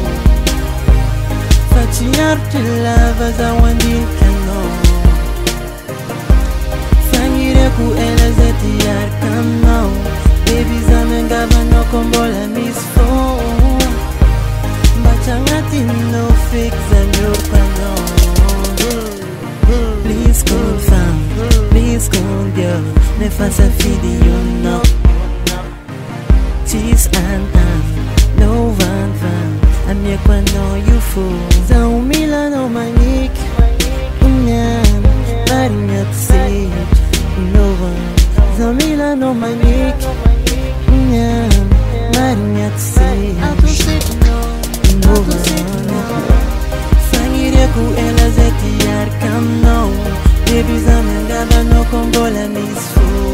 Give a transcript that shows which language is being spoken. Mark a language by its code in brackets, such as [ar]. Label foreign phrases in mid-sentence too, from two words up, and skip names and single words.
[mg] Fa tsy harotry lava zaho andiniky anao Fagniriako ela zay tiaraka aminao Baby zaho miangavanao ko mbola misy fo Mba tsy agnatinao feky zaho mioroko anao [en] Please confirm, please confirm Nefa safidy ianao Tsisy antan, no van [mg] Amiako anao io fo Zaho mila anao magniky Niam, marinako sitry No van Zaho mila anao magniky Niam, marinako sitry No van Fagniriako ela zay tiaraka aminao Baby zaho miangavanao ko mbola misy fo